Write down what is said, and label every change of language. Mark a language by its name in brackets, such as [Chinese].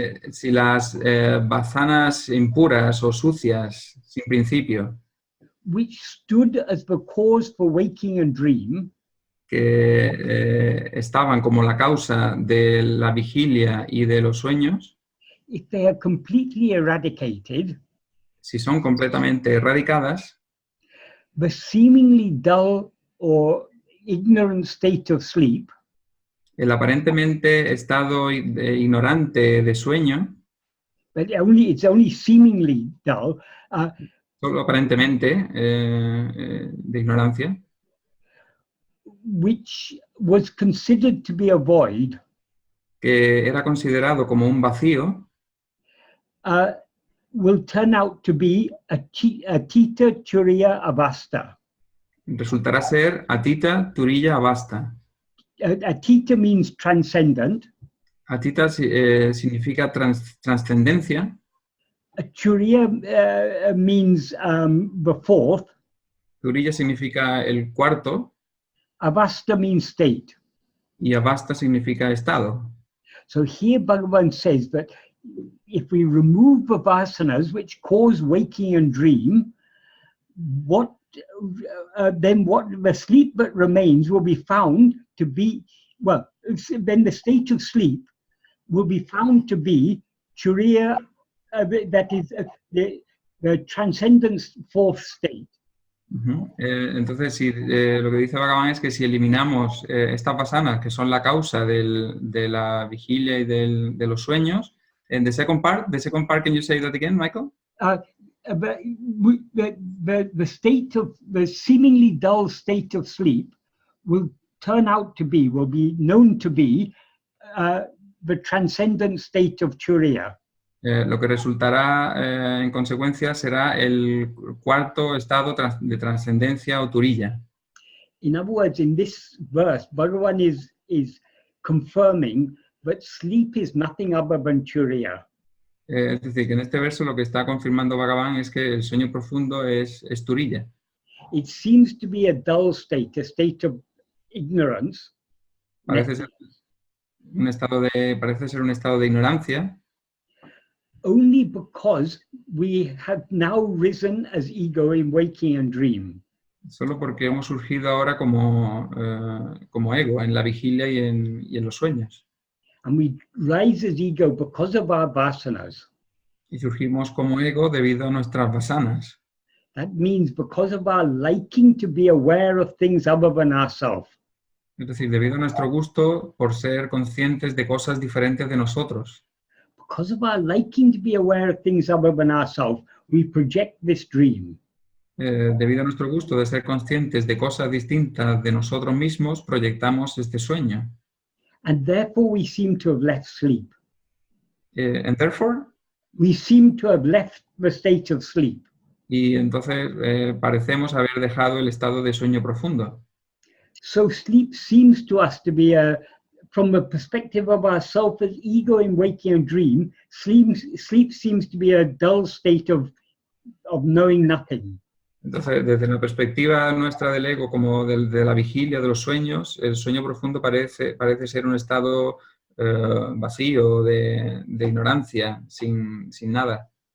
[Spanish] si las vasanas impuras o sucias, sin principio, [English] which stood as the cause for waking and dream, [Spanish] que estaban como la causa de la vigilia y de los sueños, [English] if they are completely eradicated, [Spanish] si son completamente erradicadas, [English] the seemingly dull or ignorant state of sleep, [Spanish] el aparentemente estado ignorante de sueño, [English] but it's only seemingly dull. [Spanish] Solo aparentemente de ignorancia, [English] which was considered to be a void, [Spanish] que era considerado como un vacío, [English] will turn out to be atīta turīya avasta. [Spanish] resultará ser atīta, turīya, avasta. [English] Atīta means transcendent. [Spanish] Atīta significa trascendencia. [English] Turīya means the fourth. [Spanish] Turīya significa el cuarto. [English] Avasta means state. [Spanish] Y avasta significa estado. [English] So here Bhagavan says that if we remove the vasanas which cause waking and dream, then what the sleep that remains will be found to be, well, then the state of sleep will be found to be turīya, that is the transcendent fourth state. [Spanish] Entonces, si, lo que dice Bhagavan es que si eliminamos estas vasanas, que son la causa de la vigilia y de los sueños, [English] the second part, can you say that again, Michael? The state of the seemingly dull state of sleep will turn out to be, will be known to be the transcendent state of turīya. [Spanish] Lo que resultará en consecuencia será el cuarto estado de trascendencia o turīya. [English] In other words, in this verse, Bhagavan is confirming that sleep is nothing other than turīya. [Spanish] Es decir, que en este verso lo que está confirmando Bhagavan es que el sueño profundo es turīya. [English] It seems to be a dull state, a state of ignorance. [Spanish] Parece ser un estado de ignorancia. [English] Only because we have now risen as ego in waking and dream. [Spanish] Solo porque hemos surgido ahora como ego en la vigilia y en los sueños. [English] And we rise as ego because of our vasanas. [Spanish] Y surgimos como ego debido a nuestras vasanas. [English] That means because of our liking to be aware of things other than ourselves. [Spanish] Es decir, debido a nuestro gusto por ser conscientes de cosas diferentes de nosotros. [English] Because of our liking to be aware of things other than ourselves, we project this dream. [Spanish] Debido a nuestro gusto de ser conscientes de cosas distintas de nosotros mismos, proyectamos este sueño. [English] And therefore we seem to have left sleep. And therefore? We seem to have left the state of sleep. [Spanish] Y entonces parecemos haber dejado el estado de sueño profundo. [English] So sleep seems to us to be from the perspective of ourself as ego in waking and dream, sleep seems to be a dull state of knowing nothing. [Spanish] Entonces, desde la perspectiva nuestra del ego, como de la vigilia, de los sueños, el sueño profundo parece ser un estado vacío, de ignorancia, sin nada.